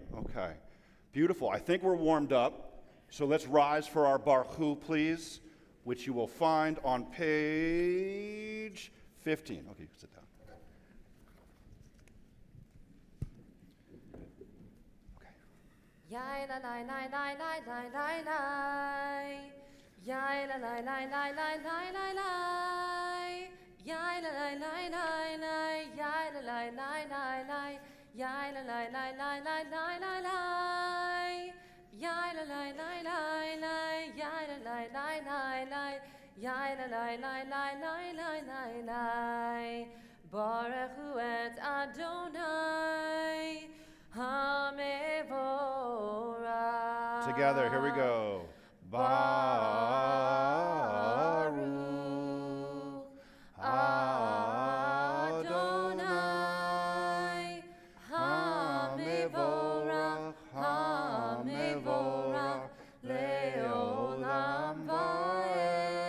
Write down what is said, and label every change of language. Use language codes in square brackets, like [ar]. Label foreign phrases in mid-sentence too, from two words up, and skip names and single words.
[en] Okay, beautiful. I think we're warmed up. So let's rise for our Baruch, please, which you will find on page 15. Okay, you can sit down. Yai la la la la la la la la. Yai la la la la la la la la. Yai la la la la la. Yai la la la la la. Yai la la la la la la la la. Yai la la la la la. Yai la la la la la. Yai la la la la la la la. [he] ברוך הוא את אדני. [en] Together, here we go. [he] ברוך אדני המבורך המבורך לעולם ועד.